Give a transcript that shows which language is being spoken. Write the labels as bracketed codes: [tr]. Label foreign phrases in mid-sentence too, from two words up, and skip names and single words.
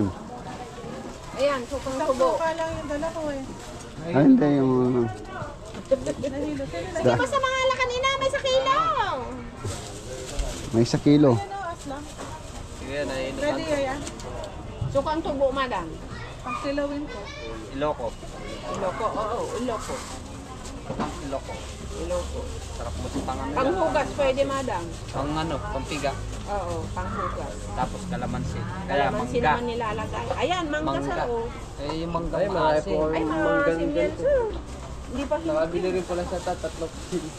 [tl] Ayan, sukang tubo. lang yung dala ko eh. Ay, hindi yung... Hindi mo sa mga ala kanina, may sa kilaw. May 1 kilo. Sige, naiinit. Ready yan? Sukang tubo, madam. Pagsilawin ko. Iloko. Iloko, oo, iloko. Iloko. Iloko. Sarap mo sa pangan nila. Panghugas pwede, madam. Pang ano, pampiga. Oo, panghugas. Tapos kalamansi. Kaya Kalamansi mangga. naman nilalagay. Ayan, mangga, Mangga. sir. Oh. Eh, yung mangga maasim. Ay, maasim yan, sir. Hindi pa hindi. Nakabili rin pala sa 3 kilo.